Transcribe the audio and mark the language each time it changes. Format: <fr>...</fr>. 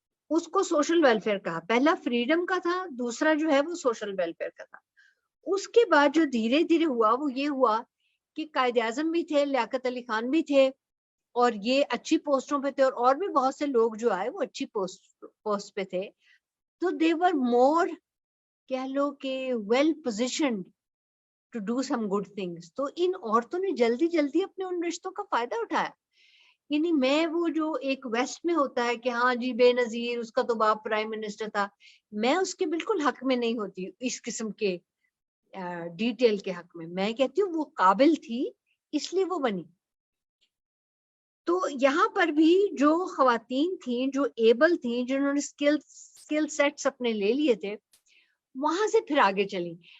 <ur>اس کو social welfare کہا. پہلا فریڈم کا تھا، دوسرا جو ہے وہ سوشل ویلفیئر کا تھا. اس کے بعد جو دھیرے دھیرے ہوا وہ یہ ہوا کہ قائد اعظم بھی تھے، لیاقت علی خان بھی تھے، اور یہ اچھی پوسٹوں پہ تھے، اور بھی بہت سے لوگ جو آئے وہ اچھی پوسٹ پہ تھے.</ur> <en>تو they were more</en> <ur>کہہ لو کہ</ur> <en>well positioned to do some good things.</en> <ur>تو ان عورتوں نے جلدی جلدی اپنے ان رشتوں کا فائدہ اٹھایا. یعنی میں وہ جو ایک ویسٹ میں ہوتا ہے کہ ہاں جی بے نظیر اس کا تو باپ پرائم منسٹر تھا، میں اس کے بالکل حق میں نہیں ہوتی اس قسم کے ڈیٹیل کے حق میں. میں کہتی ہوں وہ قابل تھی اس لیے وہ بنی. تو یہاں پر بھی جو خواتین تھیں، جو ایبل تھیں، جنہوں نے اسکل سیٹس اپنے لے لیے تھے، وہاں سے پھر آگے چلی.</ur>